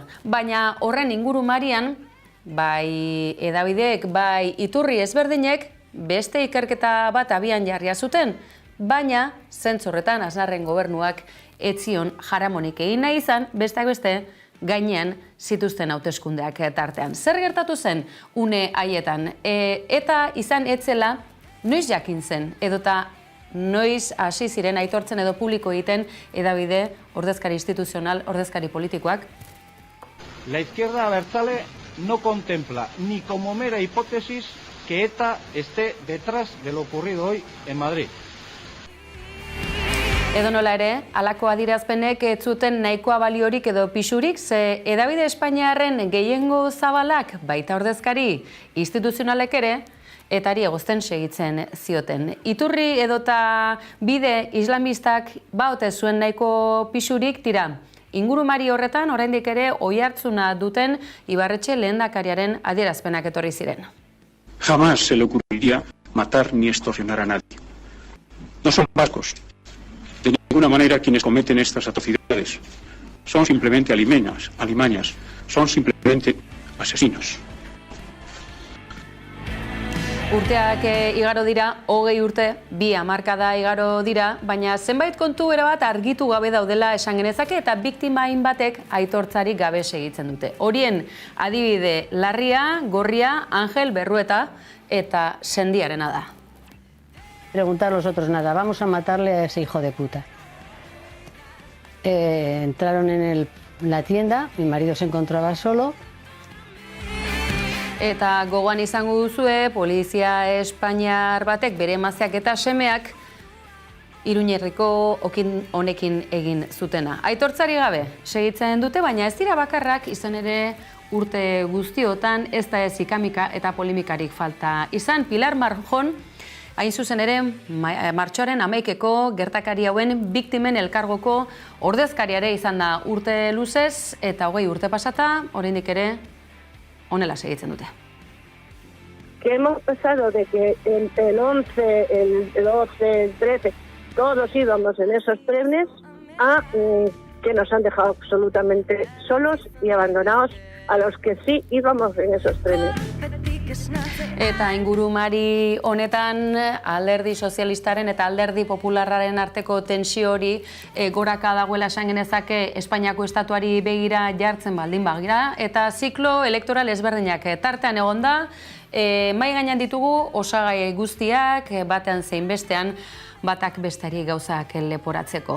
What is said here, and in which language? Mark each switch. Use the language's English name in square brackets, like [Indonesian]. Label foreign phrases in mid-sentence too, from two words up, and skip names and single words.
[Basque] Baina horren inguru marian, bai edabideek, bai iturri ezberdinek, beste ikerketa bat abian jarria zuten, baina zentzorretan Aznarren gobernuak etzion jaramonik egin nahi izan, besteak beste, gainean zituzten hauteskundeak tartean. Zer gertatu zen une haietan? Eta izan etzela, noiz jakin zen, edota noiz hasi ziren aitortzen edo publiko egiten edabide, ordezkari instituzional, ordezkari politikoak? [Spanish] La izquierda abertzale no contempla ni como mera hipótesis que ETA esté detrás de lo ocurrido hoy en Madrid. [Basque] Edo nola ere, halako adierazpenek ez zuten nahikoa baliorik edo pisurik, ze edabide Espainiarren gehiengo zabalak baita ordezkari instituzionalek ere, etari egozten segitzen zioten. Iturri edota bide islamistak baote zuen nahiko pisurik tira. Ingurumari horretan oraindik ere oihartzuna duten Ibarretxe lehendakariaren adierazpenak etorri ziren. [Spanish] Jamás se le ocurriría matar ni extorsionar a nadie. No son vascos, de ninguna manera, quienes cometen estas atrocidades. Son simplemente alimañas, son simplemente asesinos. [Basque] Urteak igaro dira, 20 urte, 2 hamarkada igaro dira, baina zenbait kontu erabat argitu gabe daudela esan genezake eta biktima hainbatek aitortzarik gabe segitzen dute. Horien adibide larria, gorria, Angel Berrueta eta Sendiarena da. [Spanish] Preguntar a los otros nada, vamos a matarle a ese hijo de puta. Entraron en la tienda, mi marido se encontraba solo. [Basque] Eta gogoan izango duzue, polizia espainiar batek bere emazteak eta semeak Iruñerriko honekin egin zutena. Aitortzari gabe segitzen dute, baina ez dira bakarrak, izan ere urte guztiotan ez da ez ikamika eta polemikarik falta izan. Pilar Marjon, hain zuzen ere, martxoaren 11eko gertakari hauen biktimen elkargoko ordezkariare izan da urte luzez eta 20 urte pasata, oraindik ere honela segitzen dute. [Spanish] Que hemos pasado de que el 11, el 12, el 13, todos íbamos en esos trenes a que nos han dejado absolutamente solos y abandonados a los que sí íbamos en esos trenes. [Basque] Eta ingurumari honetan alderdi sozialistaren eta alderdi popularraren arteko tensio hori goraka dagoela esan genezake Espainiako estatuari begira jartzen baldin bagira eta ziklo elektoral ezberdinak tartean egon da, mahai gainean ditugu osagai guztiak batean zein bestean batak bestari gauzak leporatzeko.